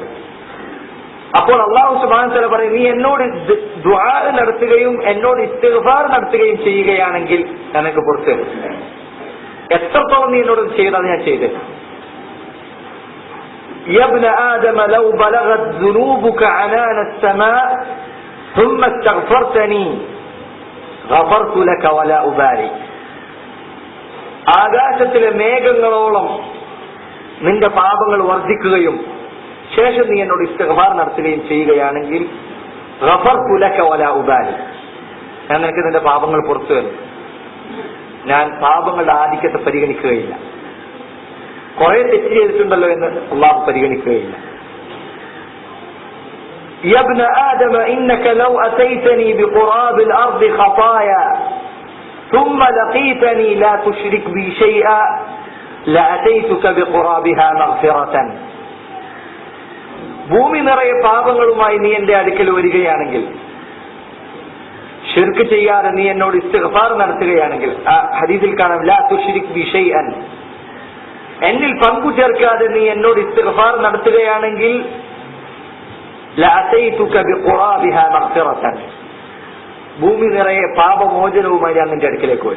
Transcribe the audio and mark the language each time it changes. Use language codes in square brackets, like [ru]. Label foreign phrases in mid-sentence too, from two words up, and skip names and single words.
[ml] അപ്പോൾ [ar] الله سبحانه وتعالى [ml] പറയും, നീ എന്നോട് ദുആ നടത്തുകയും എന്നോട് ഇസ്തിഗ്ഫാർ നടത്തുകയും ചെയ്യുകയാണെങ്കിൽ നിനക്ക് പുറത്തു തരും. എത്രത്തോളം നീ എന്നോട് ചെയ്തത് ഞാൻ ചെയ്തത്. [ar] يا ابن آدم لو بلغت ذنوبك عنان السماء ثم استغفرتني غفرت لك ولا أبالي. [ml] ആകാശത്തിലെ മേഘങ്ങളോളം നിന്റെ പാപങ്ങൾ വർദ്ധിക്കുകയും ശേഷം നീ എന്നോട് ഇസ്തിഗ്ഫാർ നടത്തുകയും ചെയ്യുകയാണെങ്കിൽ [ar] غفرت لك ولا أبالي, [ml] ഞാൻ നിനക്ക് നിന്റെ പാപങ്ങൾ പുറത്തു തരും. ഞാൻ പാപങ്ങളുടെ ആധിക്യത്തെ പരിഗണിക്കുകയില്ല. കുറെ തെറ്റ് ചെയ്തിട്ടുണ്ടല്ലോ എന്ന് അള്ളാഹു പരിഗണിക്കുകയില്ല. [ar] يا ابن آدم إنك لو أتيتني بقراب الأرض خطايا ثم لقيتني لا تشرك بي شيئا لأتيتك بقرابها مغفرة. [ml] ഭൂമി നിറയെ പാപങ്ങളുമായി നീ എന്റെ അടുക്കൽ വരികയാണെങ്കിൽ, ശിർക്ക് ചെയ്യാതെ നീ എന്നോട് ഇസ്തിഗ്ഫാർ നടത്തുകയാണെങ്കിൽ, ആ ഹദീസിൽ കാണാം [ar] لا تشرك بي شيئا, [ml] എന്നിൽ പങ്കു ചേർക്കാതെ നീ എന്നോട് ഇസ്തിഗ്ഫാർ നടത്തുകയാണെങ്കിൽ [ar] لأتيتك بقرابها مغفرة, [ml] ഭൂമി നിറയെ പാപമോചനവുമായി അങ്ങന്റെ അടുക്കിലേക്ക് വരും.